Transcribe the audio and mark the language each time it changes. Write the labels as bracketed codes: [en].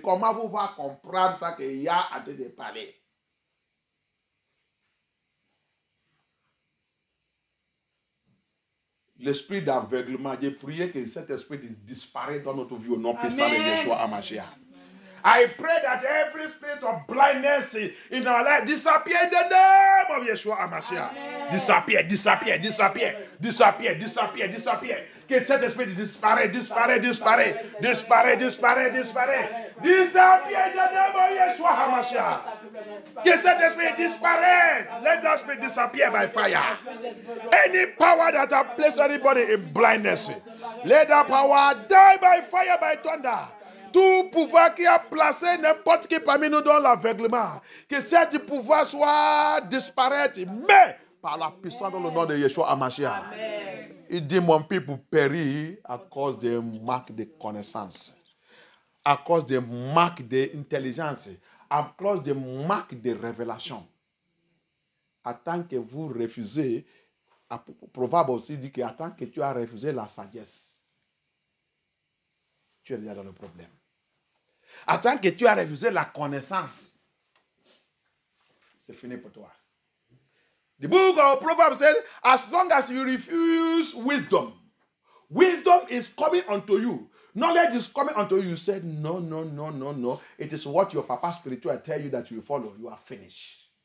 [fr] Comment vous va comprendre ça qu'il y a à te parler? L'esprit d'aveuglement, j'ai prié que cet esprit disparaisse dans notre vie au nom puissant de Yeshua HaMashiach. [en] I pray that every spirit of blindness in our life disappear in the name of Yeshua HaMashiach. Disappear, disappear, disappear, disappear, disappear, disappear. [fr] Que cet esprit disparaisse, disparaisse, disparaisse, disparaisse, disparaisse, disparaisse. [en] Disappear in the name of Yeshua HaMashiach. [fr] Que cet esprit disparaisse. [en] Let that spirit disappear by fire. Any power that has placed anybody in blindness, let that power die by fire, by thunder. [fr] Tout pouvoir qui a placé n'importe qui parmi nous dans l'aveuglement, que cet pouvoir soit disparaître, mais par la puissance dans le nom de Yeshua HaMashiach. Il dit, mon peuple périt à cause des manques de connaissances, à cause des manques d'intelligence, à cause des manques de révélation. À tant que vous refusez, Proverbe aussi dit qu'à tant que tu as refusé la sagesse, tu es déjà dans le problème. À tant que tu as refusé la connaissance, c'est fini pour toi. [en] The book of Proverbs said, as long as you refuse wisdom, wisdom is coming unto you. Knowledge is coming unto you. You said, no, no, no, no, no. It is what your papa spiritual tell you that you follow. You are finished.